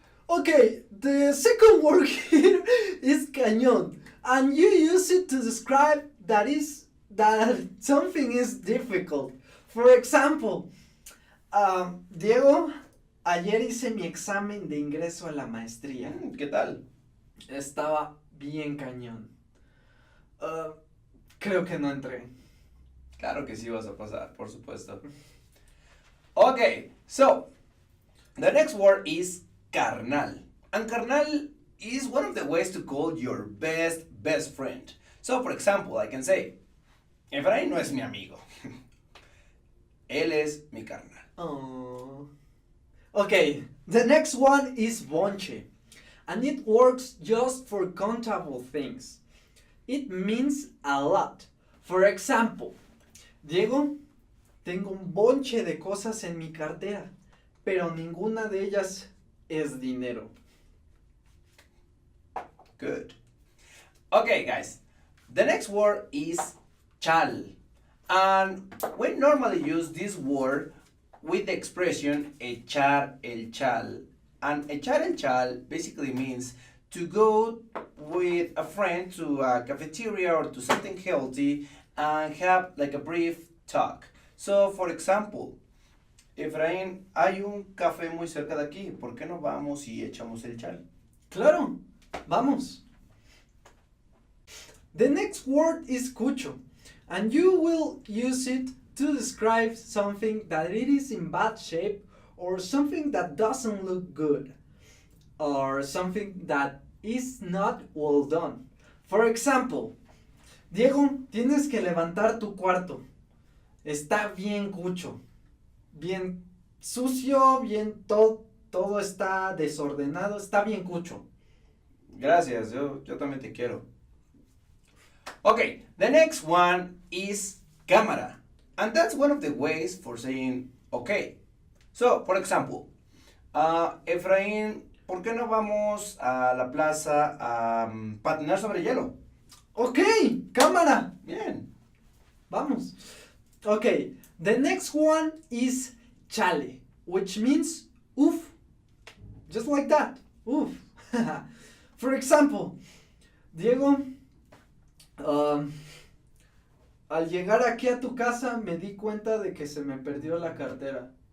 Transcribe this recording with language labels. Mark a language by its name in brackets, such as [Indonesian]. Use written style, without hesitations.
[English] Okay, the second word here is cañón, and you use it to describe that something is difficult. For example, [Spanish] Diego, ayer hice mi examen de ingreso a la maestría. ¿Qué tal? Estaba bien cañón. Creo que no entré. Claro que sí vas a pasar, por supuesto. [English] Okay, so the next word is carnal. And carnal is one of the ways to call your best friend. So, for example, I can say, Efraín [Spanish] no es mi amigo. Él es mi carnal. [English] Oh. Okay, the next one is bonche. And it works just for countable things. It means a lot. For example, [Spanish] Diego, tengo un bonche de cosas en mi cartera, pero ninguna de ellas es dinero. [English] Good. Okay, guys. The next word is chal. And we normally use this word with the expression [Spanish] echar el chal. [English] And [Spanish] echar el chal [English] basically means to go with a friend to a cafeteria or to something healthy and have like a brief talk. So, for example, [Spanish] Efraín, hay un café muy cerca de aquí. ¿Por qué no vamos y echamos el chal? Claro, vamos. [English] The next word is cucho, and you will use it to describe something that it is in bad shape or something that doesn't look good or something that is not well done. For example, [Spanish] Diego, tienes que levantar tu cuarto. Está bien cucho, bien sucio, bien todo está desordenado, está bien cucho. Gracias, yo también te quiero. [English] Okay, the next one is cámara. And that's one of the ways for saying okay. So, for example, [Spanish] Efraín, ¿por qué no vamos a la plaza a patinar sobre hielo? Ok, cámara. Bien. Vamos. [English] Okay, the next one is chale, which means oof. Just like that. Oof. For example, [Spanish] Diego, al llegar aquí a tu casa me di cuenta de que se me perdió la cartera.